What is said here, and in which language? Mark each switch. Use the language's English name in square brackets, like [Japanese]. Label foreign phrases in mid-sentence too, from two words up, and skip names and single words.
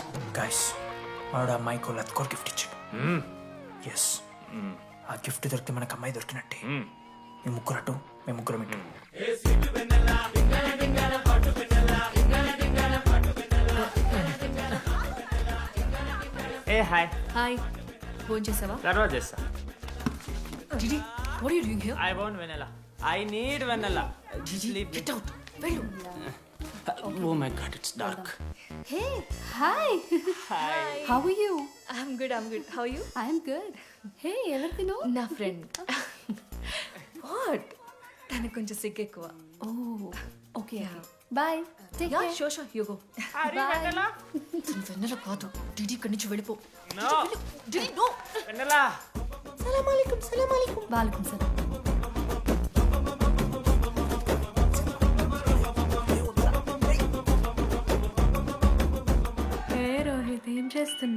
[Telugu] గైస్ వాడు అమ్మాయికి లత్కోర్ గిఫ్ట్ ఇచ్చాడు. ఎస్, ఆ గిఫ్ట్ దొరికితే మనకు అమ్మాయి దొరికినట్టే. మీ ముగ్గురు అటు, మేము ముగ్గురం ఇటు. ఏ హాయ్. హాయ్, ఫోన్ చేసావా? తర్వాత చేస్తా. [English] Didi, what are you doing here? I want vanilla. I need vanilla. Gigi, get out. Vellu. Oh my god, it's dark. Hey, hi. Hi. How are you? I'm good. How are you? I'm good. Hey, everything know? [Telugu] నా ఫ్రెండ్. వాట్? తనకు కొంచెం సిగ్గు ఎక్కువ. [English] Oh, okay. Bye. Take care. Sure, you go. Bye. [Telugu] తను వెన్నెల కాదు. డిడి ఇక్కడి నుంచి వెళ్ళిపో. [English] No. డిడి నో. Vanilla. [Arabic] سلام عليكم. وعليكم سلام. [Telugu] ఏ రోహిత్, ఏం చేస్తున్నా?